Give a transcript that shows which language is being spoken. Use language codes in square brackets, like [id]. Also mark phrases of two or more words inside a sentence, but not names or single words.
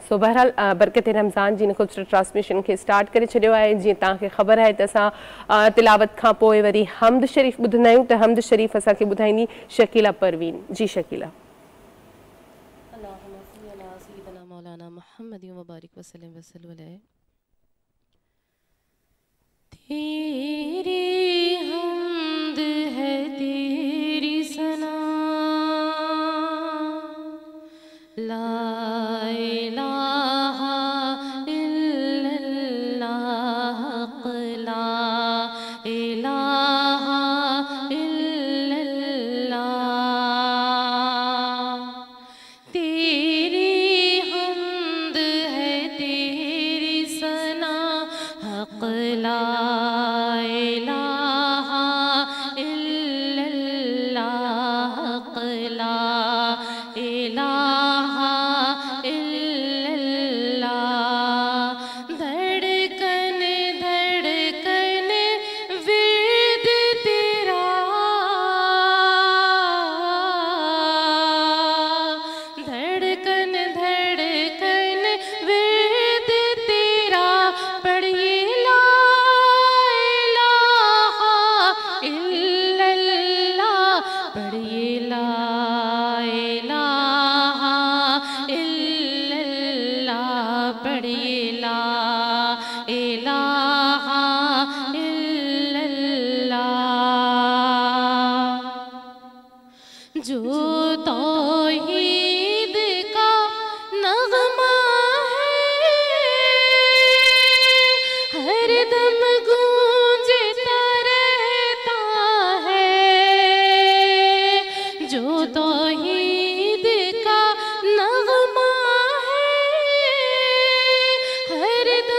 [sd] सो बहरहाल बरकत रमज़ान जी ख़ूबसूरत ट्रांसमिशन खे स्टार्ट करे छॾियो आहे। जीअं तव्हांखे ख़बर आहे त असां तिलावत खां पोइ वरी हमद शरीफ़ ॿुधंदा आहियूं त हमद शरीफ़ असांखे ॿुधाईंदी शकीला परवीन। जी शकीला। मौलाना मोहम्मद मुबारक वसल्लम वसल्लम अलैहि। [ur] تیری حمد ہے تیری ثنا [ar] لا إله إلا الله لا إله إلا الله. [ur] تیری حمد ہے تیری ثنا حق [ar] لا إله إلا الله [ur] حق [ar] لا إله إلا الله. [ur] دھڑکن دھڑکن وید تیرا دھڑکن دھڑکن وید تیرا پڑھیے ला [ar] إله إلا الله پڑھیے لا إله إلا الله پڑھیے لا إله إلا الله. [ur] جو توحید کا نغمہ ہے ہر دم گونجتا رہتا ہے. جو توحید کا نغمہ ہے ہر